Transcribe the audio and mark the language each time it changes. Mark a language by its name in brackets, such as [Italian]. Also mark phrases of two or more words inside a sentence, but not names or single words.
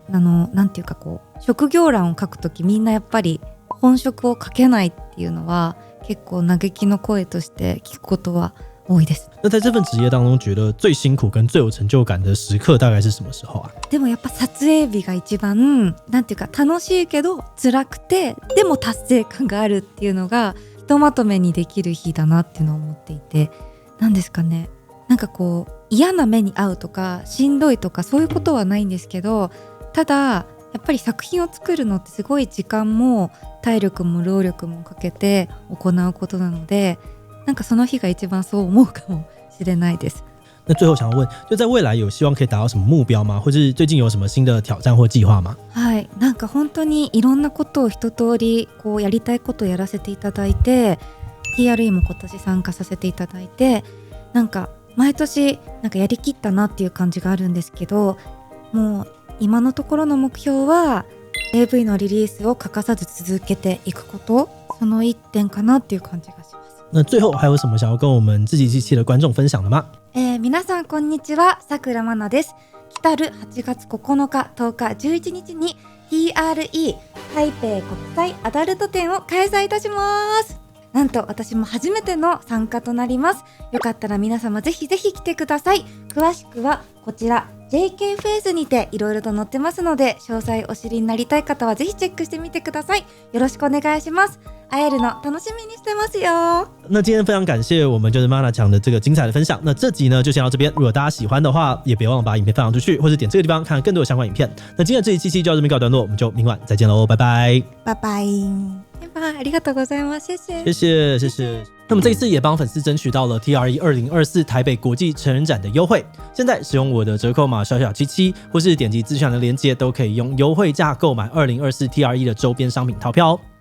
[Japanese] なんていうか職業欄を書くときみんなやっぱり本職を書けないっていうのは結構嘆きの声として聞くことは多いです。 [Chinese] 那在这份职业当中，觉得最辛苦跟最有成就感的时刻大概是什么时候啊？ [Japanese] でもやっぱ撮影日が一番なんていうか楽しいけど辛くて、でも達成感があるっていうのがひとまとめにできる日だなっていうのを思っていて、なんですかね、なんか嫌な目に遭うとかしんどいとかそういうことはないんですけど、ただやっぱり作品を作るのってすごい時間も体力も労力もかけて行うことなので、なんかその日が一番そう思うかもしれないです。 [Chinese] 那最后想要问，就在未来有希望可以达到什么目标吗？或是最近有什么新的挑战或计划吗？ [Japanese] はい、なんか本当にいろんなことを一通りやりたいことをやらせていただいて、 TRE も今年参加させていただいて、なんか毎年なんかやりきったなっていう感じがあるんですけど、もう今のところの目標は AV のリリースを欠かさず続けていくこと、その一点かなっていう感じがします。 [Chinese] 那最后还有什么想要跟我们自己机器的观众分享的吗？ [Japanese] 皆さんこんにちは、さくらまなです。来たる8月9日、10日、11日に TRE 台北国際アダルト展を開催いたします。なんと私も初めての参加となります。よかったら皆様ぜひぜひ来てください。詳しくはこちら JK フェイスにていろいろと載ってますので、詳細お知りになりたい方はぜひチェックしてみてください。よろしくお願いします。会えるの楽しみにしてますよ。 [Chinese] 那今天非常感谢我们就是 Mana 讲的这个精彩的分享。那这集呢就先到这边，如果大家喜欢的话，也别忘了把影片分享出去，或者点这个地方看更多的相关影片。那今天的这一期就到这边告一段落，我们就明晚再见喽，拜拜，拜拜。 [Japanese] 拜拜，ありがとうございます， [Chinese] 谢谢，谢谢，谢谢。那么这一次也帮粉丝争取到了 TRE 2024台北国际成人展的优惠，现在使用我的折扣码小小77，或是点击资讯栏的链接，都可以用优惠价购买2024 TRE 的周边商品套票哦。